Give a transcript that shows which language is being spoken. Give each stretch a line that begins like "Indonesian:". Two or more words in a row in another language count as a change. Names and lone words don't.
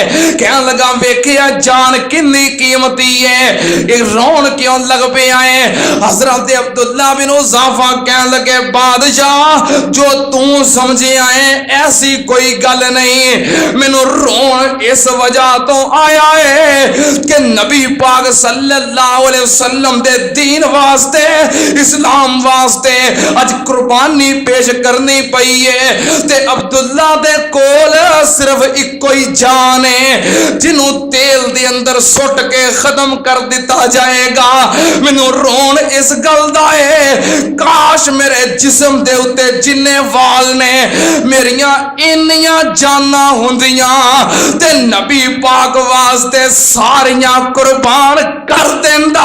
Punjabi: کہہ لگا ویکھیا جان کنی قیمتی ہے. ایک رون کیوں لگ پے آئے. حضرت عبداللہ بن حذافہ کہہ لگے بادشاہ جو تو سمجھے آئے ایسی کوئی گل نہیں. مینوں رون اس وجہ توں آیا ہے کہ نبی پاک
Arabic: صلی اللہ علیہ وسلم
Punjabi: دے دین واسطے، اسلام واسطے اج قربانی پیش کرنی پئی ہے. تے عبداللہ دے دے کول صرف اکو ہی جان ہے جنہوں تیل دے اندر سٹ کے ختم کر دتا جائے گا. مینوں رون اس گل دا ہے کاش میرے جسم دے اتے جنے وال نے میریاں انیاں جاناں ہندیاں تے نبی پاک واسطے ساریاں قربان کر دیندا.